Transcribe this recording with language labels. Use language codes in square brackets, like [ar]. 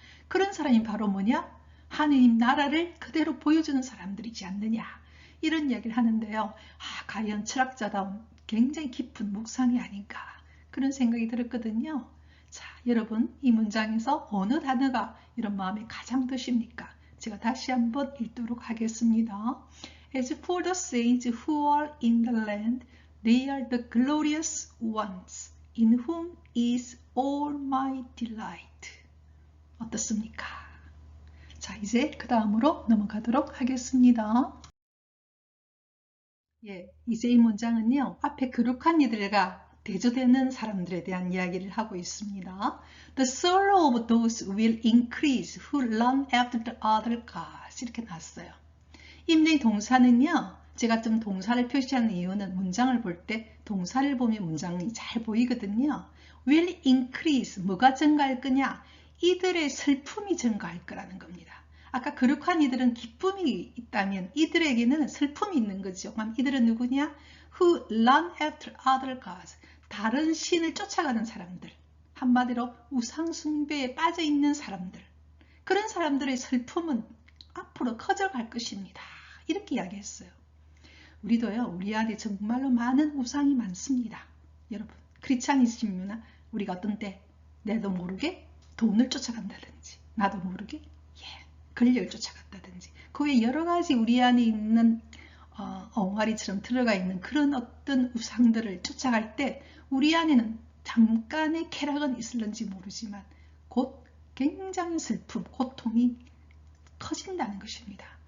[ko] 그런 사람이 바로 뭐냐? 하느님 나라를 그대로 보여주는 사람들이지 않느냐. 이런 이야기를 하는데요. 과연 철학자다운 굉장히 깊은 묵상이 아닌가. 그런 생각이 들었거든요. 자, 여러분 이 문장에서 어느 단어가 이런 마음에 가장 드십니까? 제가 다시 한번 읽도록 하겠습니다. [en] As for the saints who are in the land, they are the glorious ones, in whom is all my delight. [ko] 어떻습니까? 자, 이제 그 다음으로 넘어가도록 하겠습니다. 이제 이 문장은요, 앞에 거룩한 이들과 대조되는 사람들에 대한 이야기를 하고 있습니다. [en] The sorrow of those will increase who run after the other gods. [ko] 이렇게 나왔어요. 이 동사는요, 제가 좀 동사를 표시하는 이유는 문장을 볼 때 동사를 보면 문장이 잘 보이거든요. will increase, 뭐가 증가할 거냐? 이들의 슬픔이 증가할 거라는 겁니다. 아까 거룩한 이들은 기쁨이 있다면 이들에게는 슬픔이 있는 거죠. 그럼 이들은 누구냐? [en] Who run after other gods. [ko] 다른 신을 쫓아가는 사람들. 한마디로 우상 숭배에 빠져 있는 사람들. 그런 사람들의 슬픔은 앞으로 커져갈 것입니다. 이렇게 이야기했어요. 우리도요, 우리 안에 정말로 많은 우상이 많습니다. 여러분, 크리스찬이시면 우리가 어떤 때 내도 모르게 돈을 쫓아간다든지, 나도 모르게 권력을 쫓아간다든지, 그 외에 여러 가지 우리 안에 있는 엉아리처럼 들어가 있는 그런 어떤 우상들을 쫓아갈 때 우리 안에는 잠깐의 쾌락은 있을는지 모르지만 곧 굉장히 슬픔, 고통이 커진다는 것입니다.